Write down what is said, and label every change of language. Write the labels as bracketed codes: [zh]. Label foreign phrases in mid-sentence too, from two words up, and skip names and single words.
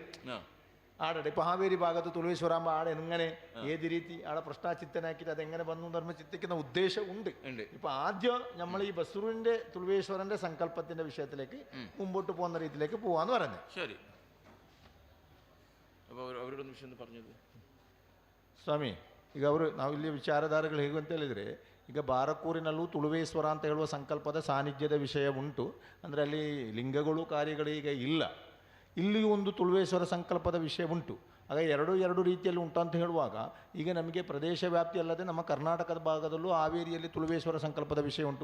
[ml] ആടെ ഇപ്പോൾ ഹാവേരി ഭാഗത്ത് തുളുവേശ്വരാകുമ്പോൾ ആടെ എങ്ങനെ ഏത് രീതി ആടെ പ്രശ്നാചിത്തനാക്കിയിട്ട് അതെങ്ങനെ വന്നു എന്ന് ചിന്തിക്കുന്ന ഉദ്ദേശം ഉണ്ട്. ഇപ്പൊ ആദ്യം നമ്മൾ ഈ ബസ്രൂരിന്റെ തുളുവേശ്വരന്റെ സങ്കല്പത്തിന്റെ വിഷയത്തിലേക്ക് മുമ്പോട്ട് പോകുന്ന രീതിയിലേക്ക് പോവാന്ന് പറയുന്നത്. ശരി. അപ്പോൾ [kn] ಅವರೊಂದು ವಿಷಯ [ml] പറഞ്ഞത് [kn] ಸ್ವಾಮಿ, ಈಗ ಅವರು ನಾವು ಇಲ್ಲಿ ವಿಚಾರಧಾರೆಗಳು ಹೇಗೆ ಅಂತ ಹೇಳಿದರೆ, ಈಗ ಬಾರಕೂರಿನಲ್ಲೂ ತುಳುವೇಶ್ವರ ಅಂತ ಹೇಳುವ ಸಂಕಲ್ಪದ ಸಾನ್ನಿಧ್ಯದ ವಿಷಯ ಉಂಟು. ಅಂದರೆ ಅಲ್ಲಿ ಲಿಂಗಗಳು ಕಾರ್ಯಗಳು ಈಗ ಇಲ್ಲ. ಇಲ್ಲಿ ಒಂದು ತುಳುವೇಶ್ವರ ಸಂಕಲ್ಪದ ವಿಷಯ ಉಂಟು. ಆಗ ಎರಡು ರೀತಿಯಲ್ಲಿ ಉಂಟು ಅಂತ ಹೇಳುವಾಗ ಈಗ ನಮಗೆ ಪ್ರದೇಶ ವ್ಯಾಪ್ತಿ ಅಲ್ಲದೆ ನಮ್ಮ ಕರ್ನಾಟಕದ ಭಾಗದಲ್ಲೂ ಹಾವೇರಿಯಲ್ಲಿ ತುಳುವೇಶ್ವರ ಸಂಕಲ್ಪದ ವಿಷಯ ಉಂಟು.